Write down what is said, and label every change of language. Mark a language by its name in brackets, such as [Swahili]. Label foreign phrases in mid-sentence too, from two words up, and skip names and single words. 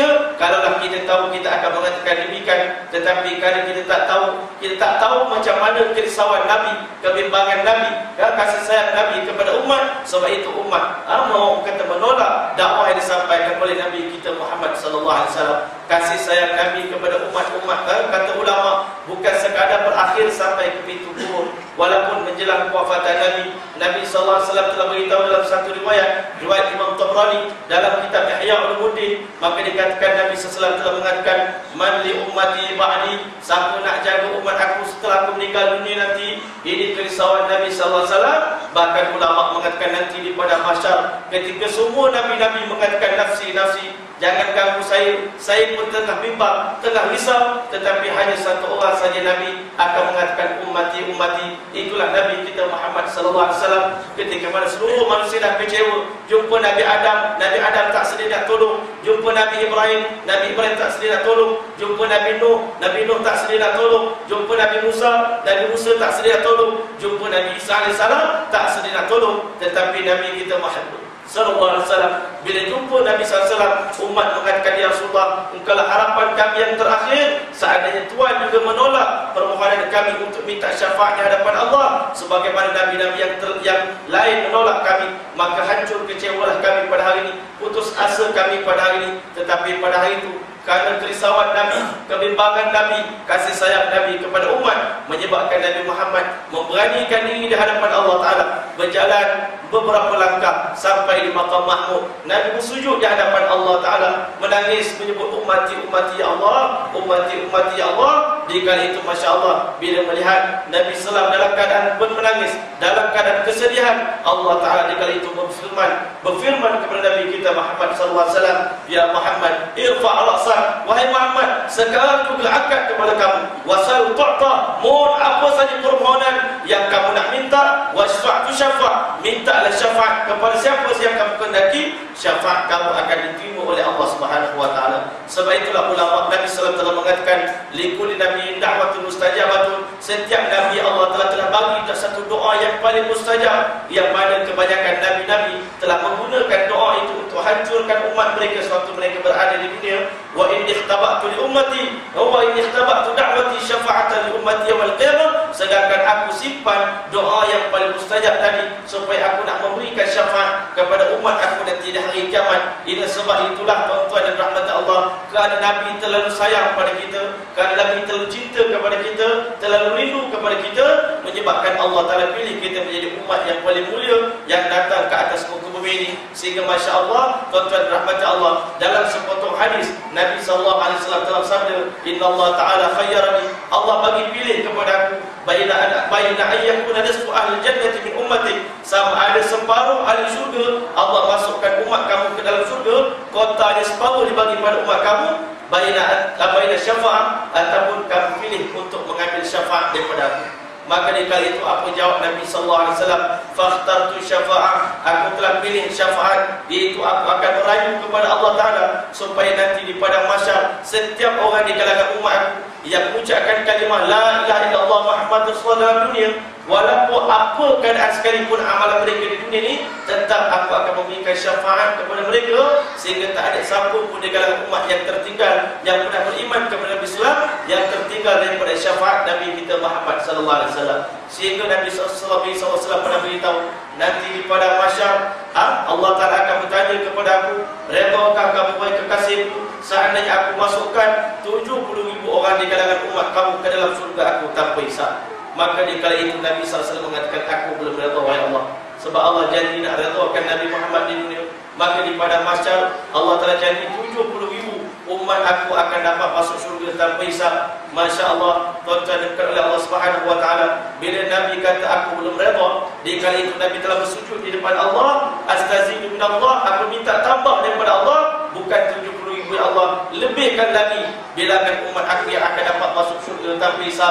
[Malay] Kalaulah kita tahu, kita akan mengatakan demikian. Tetapi kerana kita tak tahu macam mana kerisauan Nabi, kebimbangan Nabi, kasih sayang Nabi kepada umat, sebab itu umat mau kata menolak dakwah yang disampaikan oleh Nabi kita Muhammad [Arabic] صلى الله عليه وسلم. [Malay] Kasih sayang Nabi kepada umat-umat, kata ulama, bukan sekadar berakhir sampai ke pintu kubur. Walaupun menjelang wafatan Nabi, Nabi [Arabic] صلى الله عليه وسلم [Malay] telah beritahu dalam satu riwayat Imam Tabrani dalam kitab Ihya Ulumuddin, maka dikatakan Nabi [Arabic] صلى الله عليه وسلم [Malay] telah mengatakan, [Arabic] "من لأمتي بعدي", [Malay] siapa nak jaga umat aku setelah aku meninggal dunia nanti. Ini kerisauan Nabi [Arabic] صلى الله عليه وسلم. [Malay] Bahkan ulama mengatakan nanti di padang mahsyar, ketika semua nabi-nabi mengatakan [Arabic] نفسي نفسي, [Malay] jangan ganggu saya pun tengah bimbang, tengah risau, tetapi hanya satu orang saja Nabi akan mengatakan [Arabic] أمتي أمتي. [Malay] Itulah Nabi kita Muhammad [Arabic] صلى الله عليه وسلم. [Malay] Ketika mana seluruh manusia dah kecewa, jumpa Nabi Adam tak sedia nak tolong, jumpa Nabi Ibrahim tak sedia nak tolong, jumpa Nabi Nuh tak sedia nak tolong, jumpa Nabi Musa tak sedia nak tolong, jumpa Nabi Isa alaihissalam tak sedia nak tolong. Tetapi Nabi kita Muhammad [Arabic] صلى الله عليه وسلم, [Malay] bila jumpa Nabi [Arabic] صلى الله عليه وسلم, [Malay] umat mengatakan, [Arabic] "يا رسول الله, [Malay] engkaulah harapan kami yang terakhir. Seandainya Tuhan juga menolak permohonan kami untuk minta syafaat di hadapan Allah, sebagaimana nabi-nabi yang lain menolak kami, maka hancur kecewalah kami pada hari ini, putus asa kami pada hari ini." Tetapi pada hari itu, kerana kerisauan Nabi, kebimbangan Nabi, kasih sayang Nabi kepada umat, menyebabkan Nabi Muhammad memberanikan diri di hadapan Allah Ta'ala, berjalan beberapa langkah sampai di Maqam Mahmud. Nabi bersujud di hadapan Allah Ta'ala, menangis menyebut [Arabic] أمتي أمتي يا الله، أمتي أمتي يا الله. [Malay] Di kali itu [Arabic] ما شاء الله, [Malay] bila melihat Nabi SAW dalam keadaan pun menangis, dalam keadaan kesedihan, Allah Ta'ala di kali itu berfirman kepada Nabi kita Muhammad SAW, [Arabic] "يا محمد ارفع رأسك." [Malay] Wahai Muhammad, sekarang aku angkat kepada kamu, [Arabic] وسل تعط, [Malay] mohon apa saja permohonan yang kamu nak minta, [Arabic] واشفع تشفع', [Malay] mintalah syafaat kepada siapa yang kamu kehendaki, syafaat kamu akan diterima oleh Allah [Arabic] سبحانه وتعالى. [Malay] Sebab itulah ulama Nabi [Arabic] صلى الله عليه وسلم [Malay] mengatakan, [Arabic] لكل نبي دعوة مستجابة, [Malay] setiap nabi Allah telah bagi satu doa yang paling mustajab, yang mana kebanyakan nabi-nabi telah menggunakan doa itu untuk hancurkan umat mereka sewaktu mereka berada di dunia. [Arabic] وإني اختبأت لأمتي وإني اختبأت دعوتي شفاعة لأمتي يوم القيامة, [Malay] sedangkan aku simpan doa yang paling mustajab tadi supaya aku nak memberikan syafaat kepada umat aku nanti di hari kiamat. Ini sebab itulah tuan-tuan dan rahmat Allah, kerana Nabi terlalu sayang pada kita, kerana Nabi terlalu cinta kepada kita, terlalu rindu kepada kita, menyebabkan Allah Ta'ala pilih kita menjadi umat yang paling mulia yang datang ke atas muka bumi ini. Sehingga [Arabic] ما شاء الله, [Malay] tuan-tuan dan rahmat Allah, dalam sepotong hadis Nabi SAW telah sabda, [Arabic] "إن الله تعالى خيرني", [Malay] Allah bagi pilih kepada aku, [Arabic] بين أن يكون نصف أهل الجنة من أمتي, [Malay] sama ada separuh ahli syurga, Allah masukkan umat kamu ke dalam syurga, kotanya separuh dibagi pada umat kamu, [Arabic] بين الشفاعة, [Malay] ataupun kamu pilih untuk mengambil syafaat daripada aku. Maka di kali itu apa jawab Nabi [Arabic] صلى الله عليه وسلم? "فاخترت الشفاعة", [Malay] aku telah pilih syafaat, iaitu aku akan merayu kepada Allah Ta'ala supaya nanti di padang mahsyar setiap orang di kalangan umat aku yang mengucapkan kalimah [Arabic] لا إله إلا الله محمد رسول الله [Malay] dalam dunia, walaupun apa keadaan sekalipun amalan mereka di dunia ni, tetap aku akan memberikan syafaat kepada mereka, sehingga tak ada siapa pun di kalangan umat yang tertinggal, yang pernah beriman kepada Nabi Islam, yang tertinggal daripada syafaat Nabi kita Muhammad [Arabic] صلى الله عليه وسلم. [Malay] Sehingga Nabi [Arabic] صلى الله عليه وسلم [Malay] pernah beritahu, nanti di padang mahsyar Allah Taala akan bertanya kepada aku, redakah kamu wahai kekasihku seandainya aku masukkan 70,000 orang di kalangan umat kamu ke dalam surga aku tanpa hisab? Maka di kala itu Nabi SAW mengatakan, aku belum redha wahai Allah, sebab Allah janji nak redhakan Nabi Muhammad di dunia. Maka di padang mahsyar Allah Taala janji 70,000 umat aku akan dapat masuk syurga tanpa hisab. [Arabic] ما شاء الله, [Malay] tuan-tuan dekat oleh Allah [Arabic] سبحانه وتعالى. [Malay] Bila Nabi kata aku belum redha, di kala itu Nabi telah bersujud di depan Allah, [Arabic] أستزيد من الله, [Malay] aku minta tambah daripada Allah, bukan 70,000 Allah, lebihkan lagi bilangan umat aku yang akan dapat masuk syurga tanpa hisab.